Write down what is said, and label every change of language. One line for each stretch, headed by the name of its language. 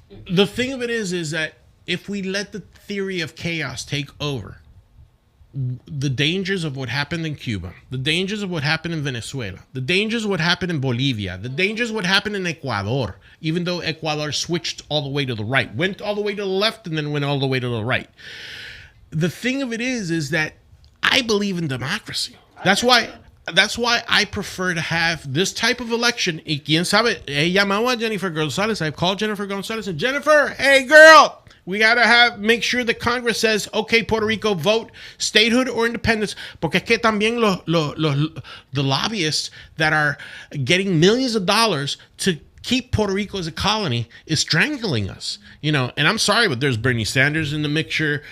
English: The thing of it is that if we let the theory of chaos take over, the dangers of what happened in Cuba, the dangers of what happened in Venezuela, the dangers of what happened in Bolivia, the dangers of what happened in Ecuador, even though Ecuador switched all the way to the right, went all the way to the left, and then went all the way to the right. The thing of it is that I believe in democracy. That's why I prefer to have this type of election.
Spanish: Y quién sabe, he llamado a Jennifer Gonzalez.
English: I've called Jennifer Gonzalez and Jennifer, hey girl, we gotta make sure that Congress says, okay, Puerto Rico, vote statehood or independence.
Spanish: Porque es que también
English: the lobbyists that are getting millions of dollars to keep Puerto Rico as a colony is strangling us, and I'm sorry, but there's Bernie Sanders in the mixture.